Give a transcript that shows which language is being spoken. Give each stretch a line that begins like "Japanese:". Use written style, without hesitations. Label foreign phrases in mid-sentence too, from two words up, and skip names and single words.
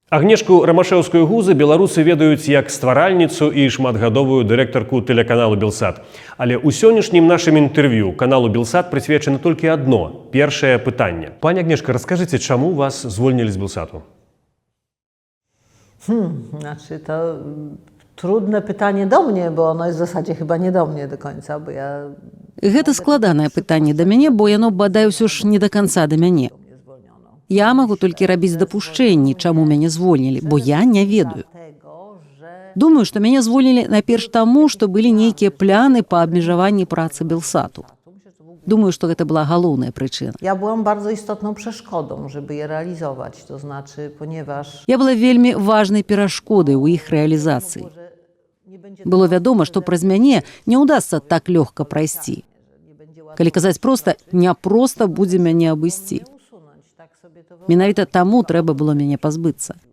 Belarusian: Агнешку Рамашэўскую гузы беларусы ведаюць як стваральніцу і шматгадовую дырэктарку тэлеканалу Белсат. Але ў сённяшнім нашым інтэрв'ю каналу Белсат прысвечана толькі адно першае пытанне. Пані Агнешка, раскажыце, чаму вас звольнілі з Белсату?
Polish: Znaczy to trudne pytanie do mnie, bo ono jest w zasadzie chyba nie do mnie do końca, bo ja...
Belarusian: Гэта складанае пытанне да мяне, бо яно, бадай, усё ж не да канца да мяне. Я магу толькі рабіць дапушчэнні, чаму мяне звольнілі, бо я не ведаю. Думаю, што мяне звольнілі найперш таму, што былі нейкія пляны па абмежаванні працы Белсату. Думаю, што гэта была галоўная прычына.
Polish: Ja byłam bardzo istotną przeszkodą, żeby je realizować, to znaczy, ponieważ...
Belarusian: Я была вельмі важнай перашкодай у іх рэалізацыі. Было вядома, што праз мяне не ўдасца так лёгка прайсці. Калі казаць проста, няпроста будзе мяне абысці. Менавіта таму трэба было мяне пазбыцца.